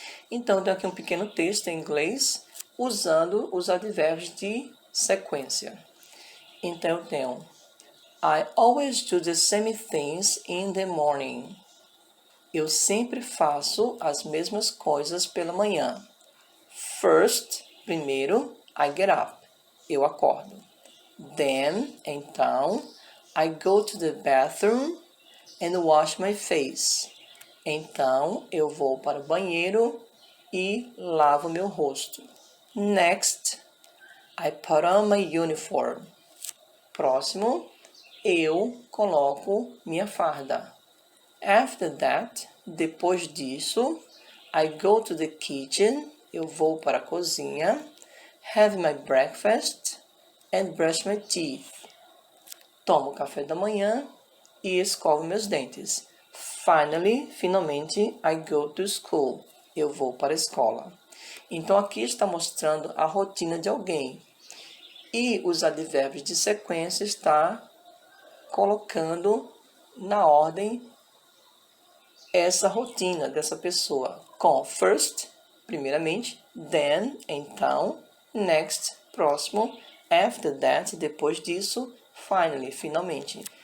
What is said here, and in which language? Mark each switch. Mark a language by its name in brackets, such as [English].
[Portuguese] Então, eu tenho aqui um pequeno texto em inglês usando os advérbios de sequência. Então, eu tenho [English] I always do the same things in the morning. [Portuguese] Eu sempre faço as mesmas coisas pela manhã. [English] First, primeiro, I get up. [Portuguese] Eu acordo. [English] Then, então, I go to the bathroom and wash my face. [Portuguese] Então, eu vou para o banheiro e lavo meu rosto. [English] Next, I put on my uniform. [Portuguese] Próximo, eu coloco minha farda. [English] After that, [Portuguese] depois disso, [English] I go to the kitchen. [Portuguese] Eu vou para a cozinha. [English] Have my breakfast and brush my teeth. [Portuguese] Tomo café da manhã e escovo meus dentes. [English] Finally, finalmente, I go to school. [Portuguese] Eu vou para a escola. Então, aqui está mostrando a rotina de alguém. E os advérbios de sequência está colocando na ordem essa rotina dessa pessoa. Com first, primeiramente, then, então, next, próximo, after that, depois disso, finally, finalmente.